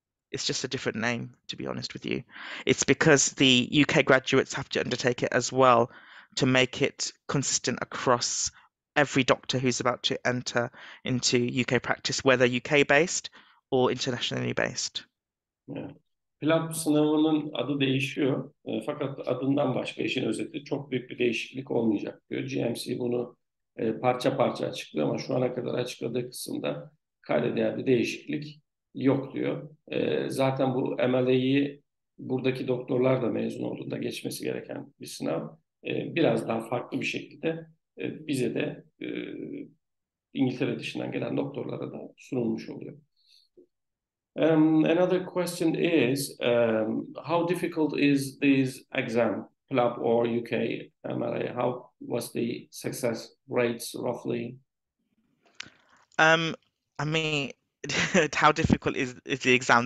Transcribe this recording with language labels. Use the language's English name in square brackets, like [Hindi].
[English] It's just a different name, to be honest with you. It's because the UK graduates have to undertake it as well to make it consistent across every doctor who's about to enter into UK practice, whether UK based or internationally based. Yeah. [Turkish] PLAB sınavının adı değişiyor. Fakat adından başka işin özeti çok büyük bir değişiklik olmayacak diyor. GMC bunu parça parça açıklıyor ama şu ana kadar açıkladığı kısımda kayda değer bir değişiklik yok diyor. Zaten bu MLA'yı buradaki doktorlar da mezun olduğunda geçmesi gereken bir sınav. Biraz daha farklı bir şekilde bize de İngiltere dışından gelen doktorlara da sunulmuş oluyor. [English] Another question is, how difficult is this exam, PLAB or UK MLA? How was the success rates roughly? I mean, how difficult is the exam?